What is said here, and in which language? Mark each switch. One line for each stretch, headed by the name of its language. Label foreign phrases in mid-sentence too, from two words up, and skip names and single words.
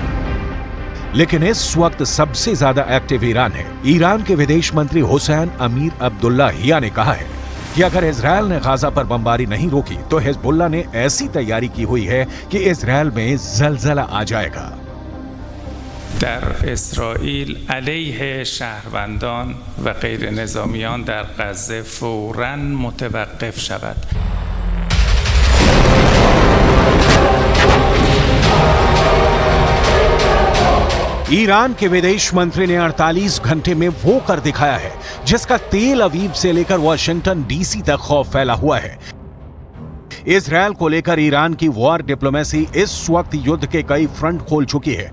Hindi: लेकिन इस वक्त सबसे ज्यादा एक्टिव ईरान है। ईरान के विदेश मंत्री हुसैन अमीर अब्दुल्लाहियान ने कहा है कि अगर इजराइल ने गाजा पर बमबारी नहीं रोकी तो हिजबुल्लाह ने ऐसी तैयारी की हुई है कि इजराइल में जलजला आ जाएगा।
Persian: در اسرائیل علیه شهروندان و غیر نظامیان در غزه فوراً متوقف شود.
Hindi: ईरान के विदेश मंत्री ने 48 घंटे में वो कर दिखाया है जिसका तेल अवीव से लेकर वाशिंगटन DC तक खौफ फैला हुआ है। इजराइल को लेकर ईरान की
English: war diplomacy
Hindi: इस वक्त युद्ध के कई फ्रंट खोल चुकी है।